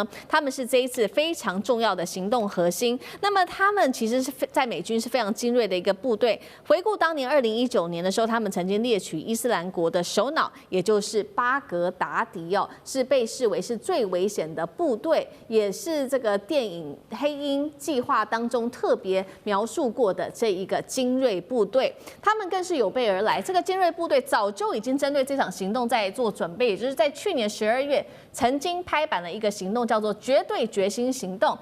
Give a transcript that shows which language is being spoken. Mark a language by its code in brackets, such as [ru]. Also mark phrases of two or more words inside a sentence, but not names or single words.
[zh] 他們是這一次非常重要的行動核心。那麼他們其實是在美軍是非常精銳的一個部队。回顧當年2019年的时候，他們曾經獵取伊斯蘭國的首腦，也就是巴格達迪哦，是被視為是最危險的部隊，也是這個電影《黑鷹計劃》當中特別描述過的這一個精銳部隊。他們更是有備而來，這個精銳部隊早就已經針對這場行動在做準備，也就是在去年12月曾經拍板了一個行動，叫做絕對決心行動。